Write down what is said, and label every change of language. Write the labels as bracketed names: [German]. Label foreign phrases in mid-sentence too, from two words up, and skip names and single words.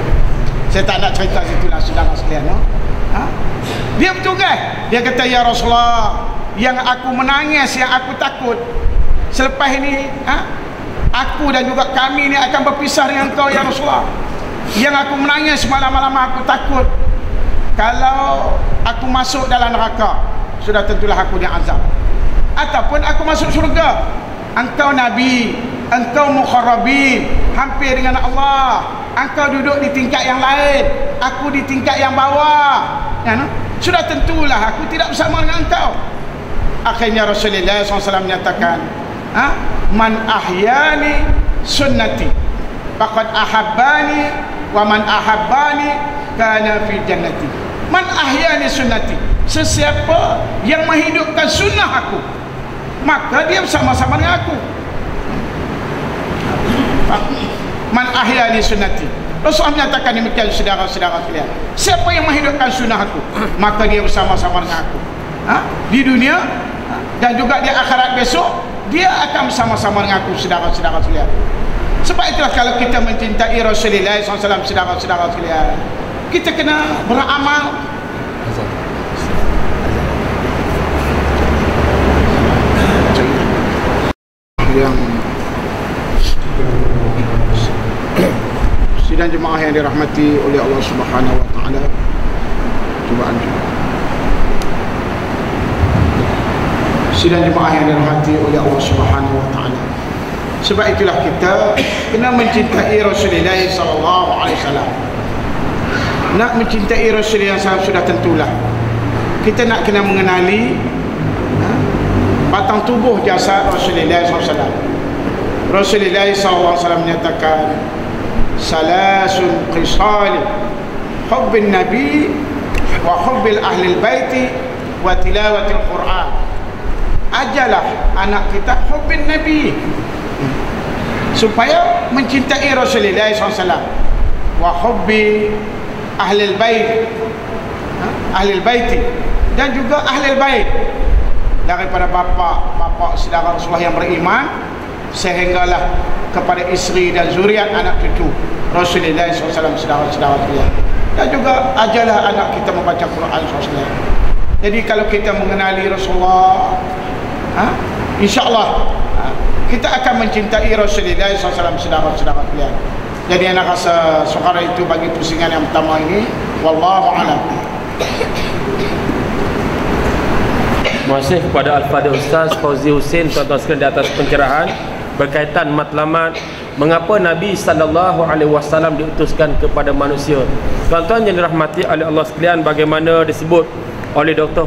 [Malay] Saya tak nak cerita situlah, saudara sekalian, no? Dia bertugas, dia kata, ya Rasulullah, yang aku menangis, yang aku takut selepas ini, aku dan juga kami ni akan berpisah dengan kau, ya Rasulullah. Yang aku menangis malam-malam, aku takut kalau aku masuk dalam neraka, sudah tentulah aku diazab, ataupun aku masuk syurga. Engkau Nabi, engkau mukharrabin, hampir dengan Allah, engkau duduk di tingkat yang lain, aku di tingkat yang bawah, ya, no? Sudah tentulah aku tidak bersama dengan engkau. Akhirnya Rasulullah SAW menyatakan, [Arabic] من أحيا سنتي فقد أحبني ومن أحبني كان في جنتي. من أحيا سنتي, sesiapa yang menghidupkan sunnah aku, maka dia bersama-sama dengan aku. من أحيا سنتي, [Malay] Rasulullah menyatakan demikian, saudara-saudara sekalian. Siapa yang menghidupkan sunnah aku, maka dia bersama-sama dengan aku, di dunia dan juga di akhirat besok, dia akan bersama-sama dengan aku, saudara-saudara sekalian. Sebab itulah kalau kita mencintai Rasulullah SAW, saudara-saudara sekalian, kita kena beramal. Yang sidang jemaah yang dirahmati oleh Allah [Arabic] سبحانه وتعالى, [Malay] cubaan juga. Sidang jemaah yang dirahmati oleh Allah [Arabic] سبحانه وتعالى. [Malay] Sebab itulah kita kena mencintai Rasulullah [Arabic] صلى الله عليه وسلم. [Malay] Nak mencintai Rasulullah SAW sudah tentulah kita nak kena mengenali batang tubuh jasad Rasulullah SAW. Rasulullah SAW menyatakan, [Arabic] ثلاث خصال حب النبي وحب أهل البيت وتلاوة القرآن. [Malay] Ajalah anak kita [Arabic] حب النبي, [Malay] supaya mencintai Rasulullah SAW, [Arabic] وحب أهل البيت، أهل البيت, [Malay] dan juga [Arabic] أهل البيت [Malay] daripada bapa saudara Rasulullah yang beriman, sehinggalah kepada isteri dan zuriat anak cucu Rasulullah SAW, saudara-saudara sekalian. Dan juga ajalah anak kita membaca Quran SAW. Jadi kalau kita mengenali Rasulullah, [Arabic] إن شاء الله [Malay] kita akan mencintai Rasulullah SAW, saudara-saudara sekalian. Jadi anak rasa suara itu bagi pusingan yang pertama ini. [Arabic] والله أعلم. [Malay] Terima kasih kepada Al-Fadhil Ustaz Fauzi Husin, tuan-tuan sekalian, di atas pencerahan berkaitan matlamat mengapa Nabi SAW diutuskan kepada manusia. Tuan-tuan yang dirahmati oleh Allah sekalian, bagaimana disebut oleh Dr.